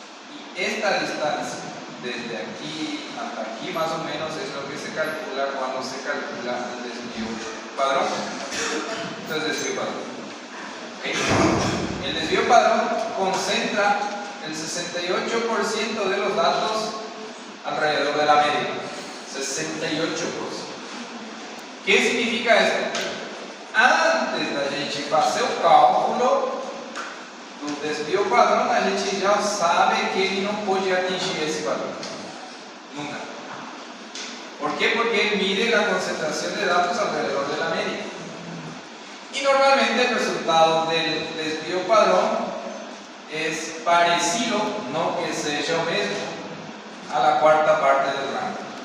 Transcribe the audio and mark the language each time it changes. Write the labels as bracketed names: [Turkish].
[Spanish] Y esta distancia, desde aquí hasta aquí más o menos, es lo que se calcula cuando se calcula el desvío padrón. Entonces, desvío padrón. ¿Okay? El desvío padrón concentra el 68% de los datos alrededor de la media. 68%. ¿Qué significa esto? [Portuguese] Antes da gente fazer o cálculo do desvio padrão, a gente já sabe que ele não pode atingir esse valor. [Spanish] Nunca. ¿Por qué? Porque él mide la concentración de datos alrededor de la media. Y normalmente el resultado del desvío padrón es parecido, no que sea lo mismo, a la cuarta parte del rango.